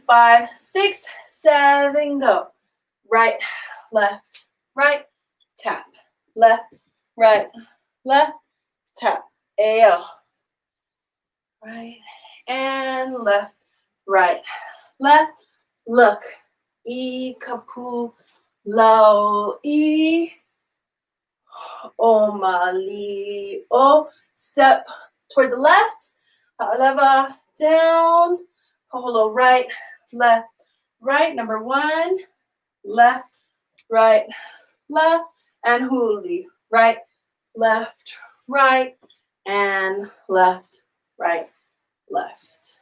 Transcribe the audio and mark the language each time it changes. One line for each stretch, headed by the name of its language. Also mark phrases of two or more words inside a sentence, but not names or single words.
English: 5, 6, 7, go. Right, left, right, tap. Left, right, left, tap. Ayo. Right, and left, right, left. Look.
Hawaiian: I kapu lau I o mali o.
English: Step toward the left. Aleva down. Kaholo right, left, right. Number 1. Left, right, left, and huli. Right, left, right, and left, right, left.